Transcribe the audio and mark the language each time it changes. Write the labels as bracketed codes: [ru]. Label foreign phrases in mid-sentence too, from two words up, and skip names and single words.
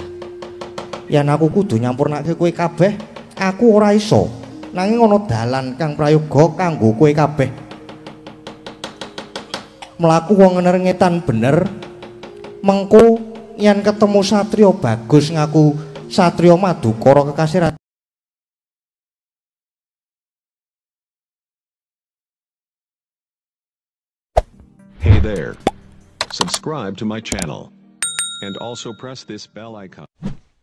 [jv] Yen aku kudu nyampurnake kowe kabeh, aku ora iso. Nanging ana dalan kang prayoga kanggo kowe kabeh. Mlaku wong ngetan bener. Mengko yen ketemu satriya bagus ngaku satriya Madukara kekasih. [en] Hey there. Subscribe to my channel. And also press this bell icon.